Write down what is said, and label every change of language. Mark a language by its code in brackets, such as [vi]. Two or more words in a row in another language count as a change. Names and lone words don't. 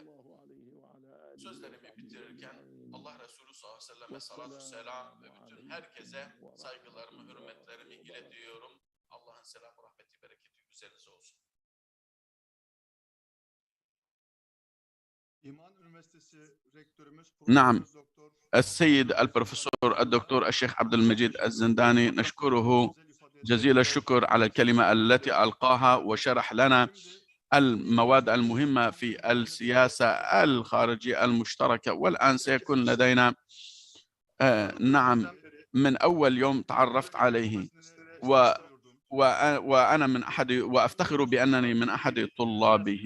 [tr] Sözlerimi bitirirken Allah Resulü [ar] صلى الله عليه وسلم [tr] salatu selam ve bütün herkese saygılarımı, hürmetlerimi iletiyorum. Allah'ın selamı, rahmeti, bereketi üzerinize olsun. İman Üniversitesi Rektörümüz [ar] نعم Doktor السيد البروفيسور الدكتور الشيخ عبد المجيد الزنداني نشكره جزيل الشكر على الكلمة التي ألقاها وشرح لنا المواد المهمة في السياسة الخارجية المشتركة. والآن سيكون لدينا نعم من أول يوم تعرفت عليه وأنا من أحد وأفتخر بأنني من أحد طلابه.